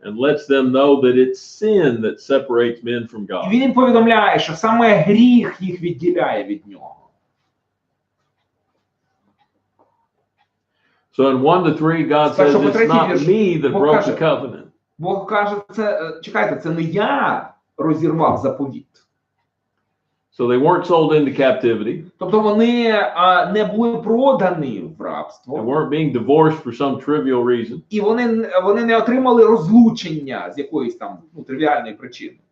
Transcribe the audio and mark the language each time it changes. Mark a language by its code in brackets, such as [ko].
[en] And lets them know that it's sin that separates men from [uk] І [en] God. [uk] він їм повідомляє, що саме гріх їх відділяє від нього. [en] So in 1-3, God says it's not me that broke the covenant. [uk] Бог каже, чекайте, це не я розірвав заповіт. [en] So they weren't sold into captivity. [uk] Тобто вони не були продані в рабство. [en] They weren't being divorced for some trivial reason. [uk] І вони не отримали розлучення з якоїсь там тривіальної причини.